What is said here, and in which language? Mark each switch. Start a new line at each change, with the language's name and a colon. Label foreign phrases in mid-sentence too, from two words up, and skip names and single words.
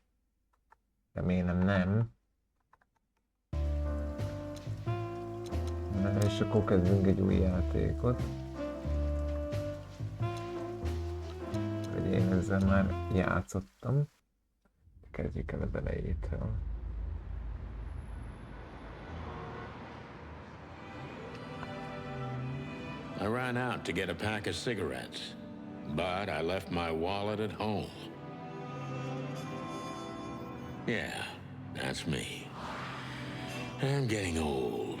Hungarian: Remélem nem. Na, és akkor kezdünk egy új játékot. Hogy én ezzel már játszottam. Kezdjük el a elejétől.
English: I ran out to get a pack of cigarettes, but I left my wallet at home. Yeah, that's me. I'm getting old.